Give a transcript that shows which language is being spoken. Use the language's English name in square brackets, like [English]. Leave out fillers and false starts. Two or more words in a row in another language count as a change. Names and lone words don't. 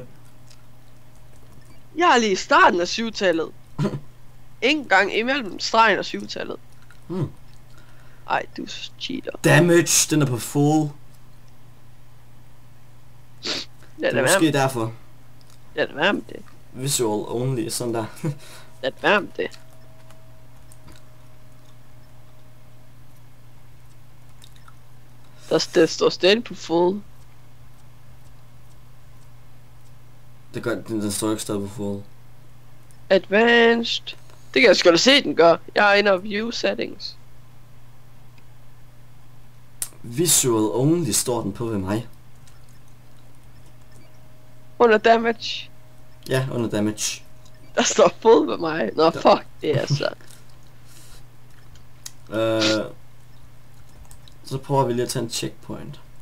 [Danish] Jeg er lige i starten af 7-tallet. Ingen gang imellem stregen og 7-tallet. Ej, du cheater. Damage, den er på full. Lad det er måske derfor. Lad det være med det. [English] Visual only, [Danish] sådan der. Lad det være med det. Der står stadig på full. Det gør, den står ikke stadig på full. Advanced. Det kan jeg sgu da se, den gør. Jeg er inde og [English] view settings. Visual only [Danish] står den på ved mig. Under damage. Ja, under damage. Der står full ved mig. Nå, fuck, det er så. Så prøver vi lige at tage en checkpoint.